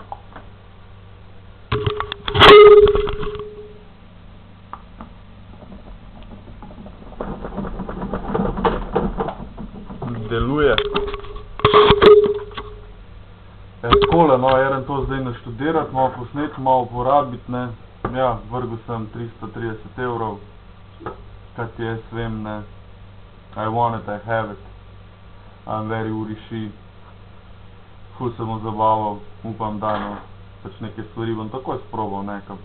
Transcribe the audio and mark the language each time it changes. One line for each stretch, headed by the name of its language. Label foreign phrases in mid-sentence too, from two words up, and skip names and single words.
Slovenian: Deluje. Takole, no, jaren to zdaj naštudirati, malo posneti, malo uporabiti, ne. Ja, vrgel sem 330 €, kaj ti jaz vem, ne.
English: I want it, I have it. I'm very uriši.
Slovenian: Ful se bom zabaval, upam, da, no. Pač neke stvari bom takoj sprobal, ne,